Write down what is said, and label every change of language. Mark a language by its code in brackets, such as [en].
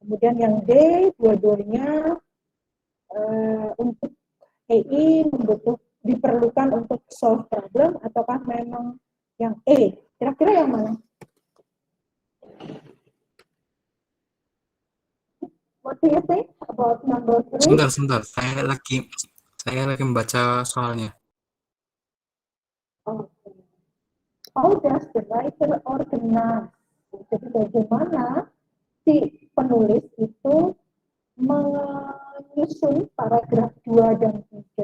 [id] Kemudian yang D, dua-duanya untuk AI diperlukan untuk solve problem, ataukah memang yang E? Kira-kira yang mana? [en] What do you think about number 3? [id] Sebentar. Saya lagi membaca soalnya. Okay. [en] How does the writer organize? [id] Jadi bagaimana si penulis itu menyusun paragraf 2 dan 3?